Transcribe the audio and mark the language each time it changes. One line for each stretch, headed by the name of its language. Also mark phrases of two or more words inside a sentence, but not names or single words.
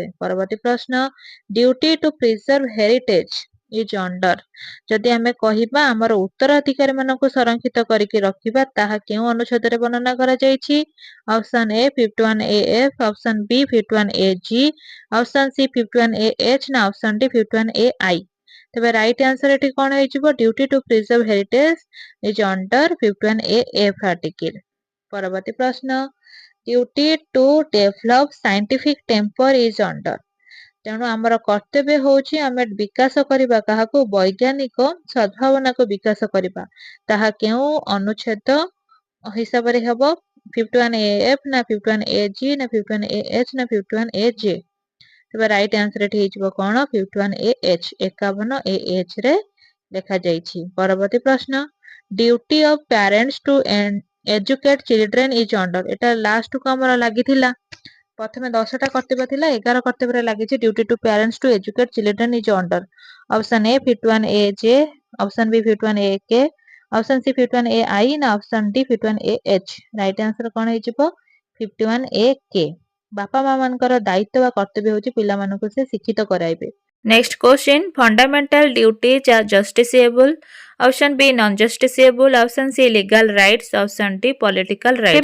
Odia: ପରବର୍ତ୍ତୀ ପ୍ରଶ୍ନ,
English: duty to preserve heritage is under.
Odia: ଯଦି ଆମେ କହିବା ଆମର ଉତ୍ତରାଧିକାରୀ ମାନଙ୍କୁ ସଂରକ୍ଷିତ କରିକି ରଖିବା, ତାହା କେଉଁ ଅନୁଚ୍ଛେଦରେ ବର୍ଣ୍ଣନା କରାଯାଇଛି?
English: option A 51A-F, option B 51A-G, option C 51A-H
Odia: ନା
English: option D 51A-I?
Odia: ତେବେ
English: right answer
Odia: ଏଠି କଣ ହେଇଯିବ?
English: duty to preserve heritage is under 51A-F article.
Odia: ପରବର୍ତ୍ତୀ ପ୍ରଶ୍ନ,
English: duty to develop scientific temper is under.
Odia: ତେଣୁ ଆମର କର୍ତ୍ତବ୍ୟ ହଉଛି ଆମେ ବିକାଶ କରିବା କାହାକୁ? ବୈଜ୍ଞାନିକ ସଦ୍ଭାବନାକୁ ବିକାଶ କରିବା। ତାହା କେଉଁ ଅନୁଚ୍ଛେଦ ହିସାବରେ ହେବ? 51A-F ନା 51A-G ନା 51A-H ନା 51A-J? ତେବେ
English: right answer
Odia: ଏଠି ହେଇଯିବ କଣ? 51A-H। 51A-H ରେ ଲେଖାଯାଇଛି। ପରବର୍ତ୍ତୀ ପ୍ରଶ୍ନ,
English: duty of parents to educate children is under.
Odia: ଏଟା ଲାଷ୍ଟକୁ ଆମର ଲାଗିଥିଲା। ପ୍ରଥମେ 10ଟା କର୍ତ୍ତବ୍ୟ ଥିଲା, 11 କର୍ତ୍ତବ୍ୟରେ ଲାଗିଛି
English: duty to parents to educate children is under. option A 51A-J, option B 51A-K, option C 51A-I
Odia: ନା
English: option D 51A-H? right answer
Odia: କଣ ହେଇଯିବ? 51A-K। ବାପା ମା ମାନଙ୍କର ଦାୟିତ୍ୱ ବା କର୍ତ୍ତବ୍ୟ ହଉଛି ପିଲାମାନଙ୍କୁ ସେ ଶିକ୍ଷିତ କରାଇବେ।
English: next question, fundamental duties are justiciable. option B non justiciable, option C legal rights, option D political rights.